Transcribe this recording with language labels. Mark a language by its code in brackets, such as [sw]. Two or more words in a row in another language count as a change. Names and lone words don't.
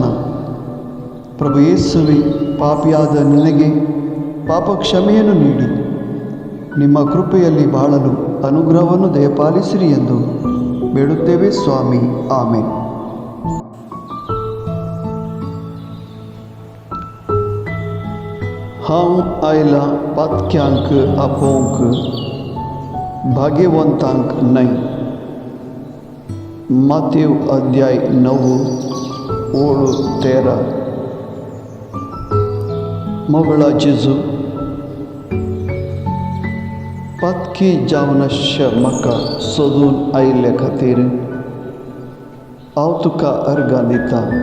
[kn] ಪ್ರಭು ಯೇಸುವೇ, ಪಾಪಿಯಾದ ನನಗೆ ಪಾಪ ಕ್ಷಮೆಯನ್ನು ನೀಡಿ ನಿಮ್ಮ ಕೃಪೆಯಲ್ಲಿ ಬಾಳಲು ಅನುಗ್ರಹವನ್ನು ದಯಪಾಲಿಸಿರಿ ಎಂದು ಬೇಡುತ್ತೇವೆ ಸ್ವಾಮಿ. ಆಮೆನ್. [kok] हम आयला पातक्यांक आपोंक भाग्यवंतांक नहीं. मातेव अध्याय 9:13. मोगळा जेजू पातकी जावनश्य म्हाका सोदून आयिल्ल्या खातीर हांव तुका अर्गां दितां.